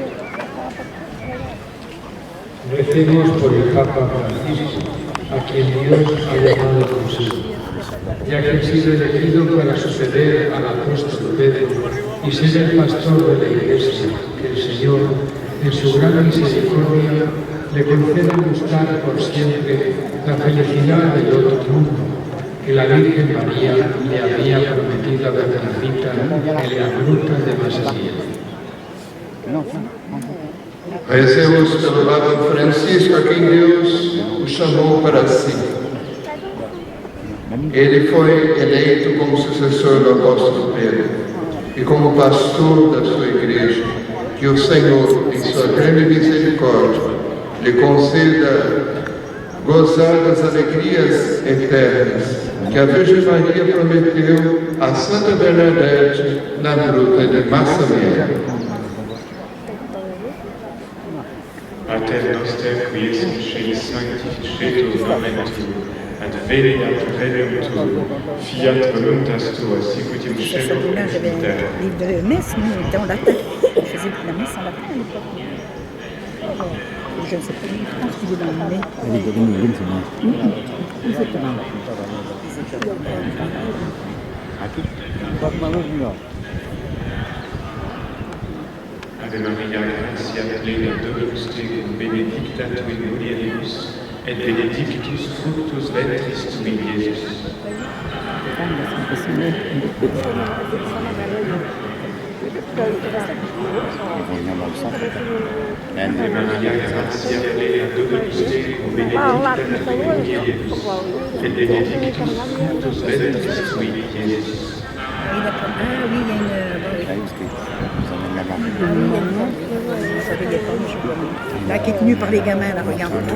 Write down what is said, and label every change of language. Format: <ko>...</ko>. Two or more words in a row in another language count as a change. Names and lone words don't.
<es>Recemos por el Papa Francisco, a quien Dios ha llamado consigo, ya que ha sido elegido para suceder al apóstol Pedro y ser el pastor de la Iglesia, que el Señor, en su gran misericordia, le conceda gustar por siempre la felicidad del otro mundo, que la Virgen María le había prometido a Bernardita en la gruta de Massaglia.</es> <pt>Recebemos pelo Papa Francisco, a quem Deus o chamou para si. Ele foi eleito como sucessor do apóstolo Pedro e como pastor da sua igreja. Que o Senhor, em sua grande misericórdia, lhe conceda gozar das alegrias eternas que a Virgem Maria prometeu a Santa Bernadette na gruta de Massaglia.</pt> <la>Pater noster, qui es in celis sanctificetur nomen tuum, adveniat regnum tuum, fiat voluntas tua, sicut in cielo et in terra.</la> <fr>Livre de messe, nous, on était en latin. Je faisais la messe en latin à l'époque. Je ne sais pas, je pense qu'il est dans le nez.</fr> <la>Ave Maria, gratia plena, Dominus tecum, benedicta tui in mulieribus, et benedictus fructus ventris tui, Iesus. Ave Maria, gratia plena, Dominus tecum, benedicta tui in mulieribus, et benedictus fructus ventris tui, Iesus.</la> <fr>Là, qui est tenu par les gamins, là, regarde.</fr>